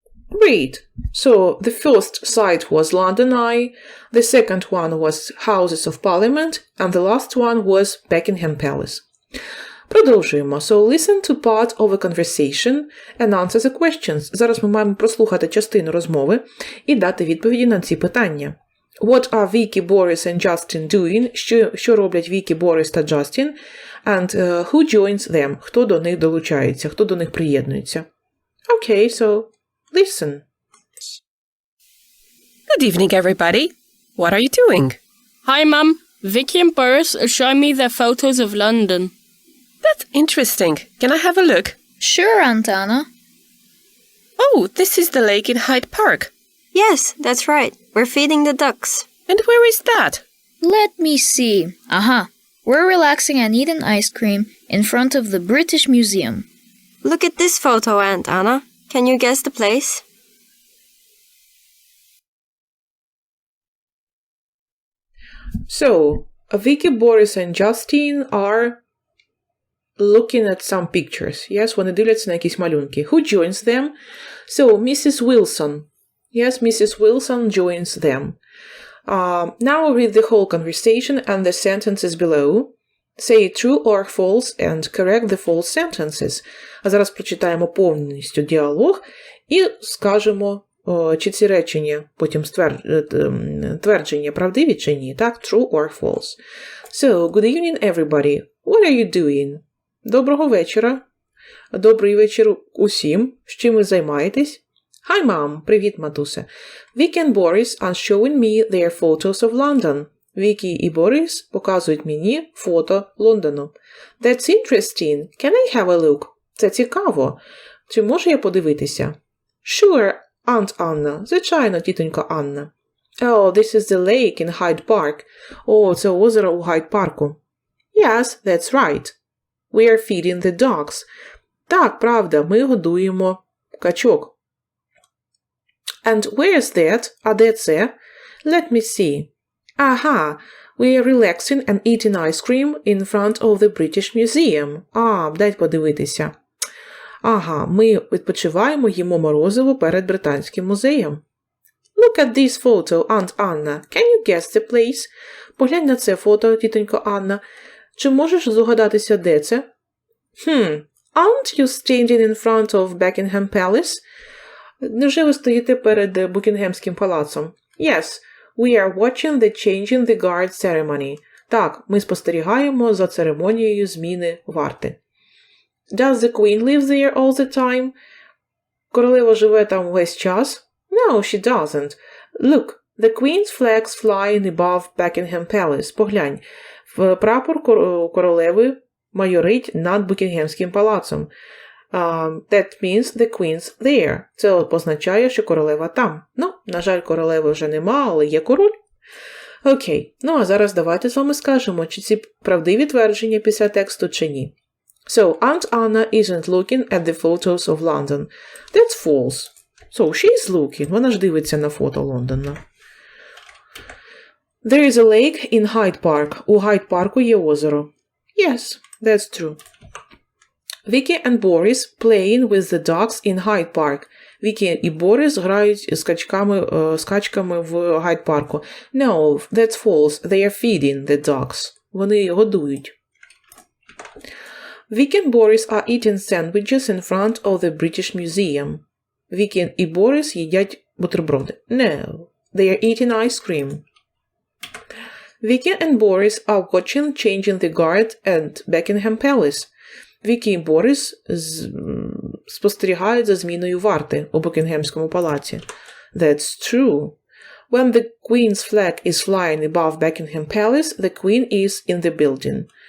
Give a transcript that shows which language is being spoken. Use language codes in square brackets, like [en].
[en] Great. So, the first site was London Eye, the second one was Houses of Parliament, and the last one was Buckingham Palace. [uk] Продовжуємо. [en] So, listen to part of a conversation and answer the questions. [uk] Зараз ми маємо прослухати частину розмови і дати відповіді на ці питання. [en] What are Vicky, Boris and Justin doing? [uk] Що роблять Вікі, Борис та Джастін? [en] And who joins them? [uk] Хто до них долучається? Хто до них приєднується? [en] Okay, so listen. Good evening, everybody. What are you doing? Hi, Mum. Vicky and Boris are showing me their photos of London. That's interesting. Can I have a look? Sure, Aunt Anna. Oh, this is the lake in Hyde Park. Yes, that's right. We're feeding the ducks. And where is that? Let me see. Aha. We're relaxing and eating ice cream in front of the British Museum. Look at this photo, Aunt Anna. Can you guess the place? So, Vicky, Boris and Justin are looking at some pictures. [uk] Yes, вони дивляться на якісь малюнки. [en] Who joins them? So, Mrs. Wilson. Yes, Mrs. Wilson joins them. Now read the whole conversation and the sentences below. Say true or false and correct the false sentences. [uk] А зараз прочитаємо повністю діалог і скажемо, чи ці речення, потім твердження правдиві чи ні, так? [en] True or false. So, good evening, everybody. What are you doing? [uk] Доброго вечора. Добрий вечір усім. З чим ви займаєтесь? [en] Hi, Mom. [uk] Привіт, матусе. [en] Vicky and Boris are showing me their photos of London. [uk] Вікі і Борис показують мені фото Лондону. [en] That's interesting. Can I have a look? [uk] Це цікаво. Чи можу я подивитися? [en] Sure, Aunt Anna. [uk] Звичайно, тітонька Анна. [en] Oh, this is the lake in Hyde Park. [uk] О, це озеро у Гайд-парку. [en] Yes, that's right. We are feeding the dogs. [uk] Так, правда, ми годуємо качок. [en] And where's that? [uk] А де це? [en] Let me see. Ага, We are relaxing and eating ice cream in front of the British Museum. [uk] Дайте подивитися. Ага, ми відпочиваємо, їмо морозиво перед Британським музеєм. [en] Look at this photo, Aunt Anna. Can you guess the place? [uk] Поглянь на це фото, тітонько Анна. Чи можеш здогадатися, де це? [en] Aren't you standing in front of Buckingham Palace? [uk] Невже ви стоїте перед Букінгемським палацом? [en] Yes, we are watching the changing the guard ceremony. [uk] Так, ми спостерігаємо за церемонією зміни варти. [en] Does the Queen live there all the time? [uk] Королева живе там весь час? [en] No, she doesn't. Look, the Queen's flags flying above Buckingham Palace. [uk] Поглянь, прапор королеви майорить над Букінгемським палацом. [en] That means the Queen's there. [uk] Це означає, що королева там. На жаль, королеви вже нема, але є король. Окей, а зараз давайте з вами скажемо, чи ці правдиві твердження після тексту, чи ні. [en] So, Aunt Anna isn't looking at the photos of London. That's false. So, she's looking. [uk] Вона ж дивиться на фото Лондона. [en] There is a lake in Hyde Park. [uk] У Гайд-парку є озеро. [en] Yes, that's true. Vicky and Boris playing with the dogs in Hyde Park. [uk] Вікі і Борис грають скачками в Гайд-парку. [en] No, that's false. They are feeding the dogs. [uk] Вони годують. [en] Vicky and Boris are eating sandwiches in front of the British Museum. [uk] Vicky і Борис їдять бутерброди. [en] No, they are eating ice cream. Vicky and Boris are watching changing the guard at Buckingham Palace. [uk] Вікі і Борис спостерігають за зміною варти у Букінгемському палаці. [en] That's true. When the Queen's flag is flying above Buckingham Palace, the Queen is in the building.